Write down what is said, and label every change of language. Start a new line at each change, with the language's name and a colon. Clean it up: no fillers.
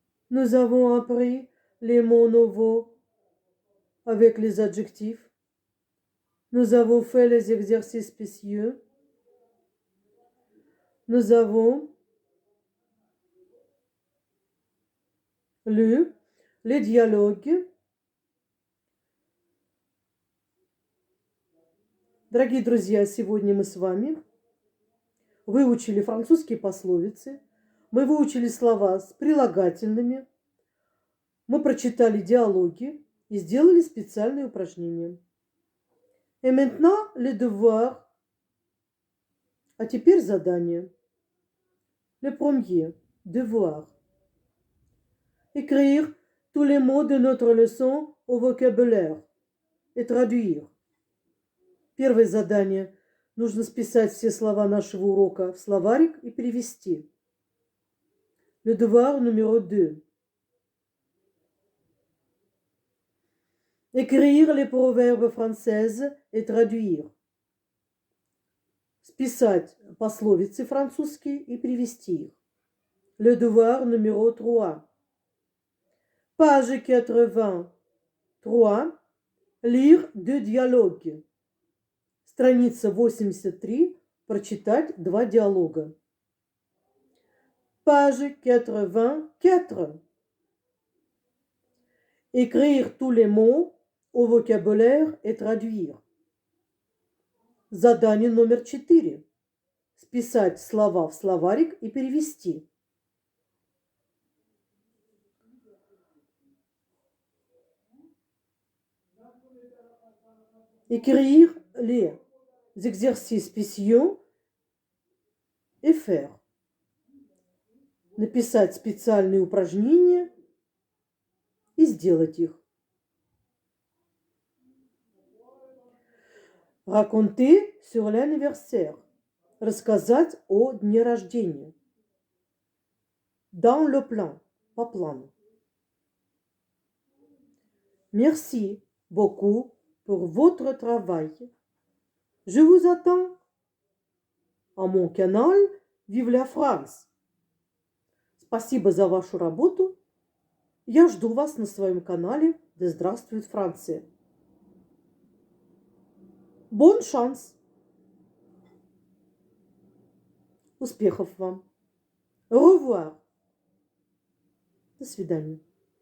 French: Nous avons appris les mots nouveaux avec les adjectifs. Nous avons fait les exercices spéciaux. Nous avons lu les
Russian: диалоги. Дорогие друзья, сегодня мы с вами выучили французские пословицы, мы выучили слова с прилагательными, мы прочитали диалоги и сделали специальные упражнения.
French: Et maintenant, le devoir.
Russian: А теперь задание.
French: Le premier, devoir. Écrire tous les mots de notre leçon au vocabulaire et traduire.
Russian: Первое задание. Нужно списать все слова нашего урока в словарик и перевести.
French: Le devoir numéro 2. Écrire les proverbes françaises et traduire.
Russian: Списать пословицы французские и перевести их.
French: Le devoir numéro 3. Page 83. Lire deux dialogues.
Russian: Страница 83. Прочитать два диалога.
French: Page 84. Écrire tous les mots au vocabulaire et traduire.
Russian: Задание номер 4. Списать слова в словарик и перевести.
French: Écrire les exercices spéciaux et faire.
Russian: Написать специальные упражнения и сделать их.
French: Raconter sur l'anniversaire.
Russian: Рассказать о дне рождения.
French: Dans le plan.
Russian: По плану.
French: Merci beaucoup pour votre travail. Je vous attends à mon canal Vive la France.
Russian: Спасибо за вашу работу. Я жду вас на своем канале Да здравствует Франция.
French: Bon chance!
Russian: Успехов вам!
French: Au revoir!
Russian: До свидания!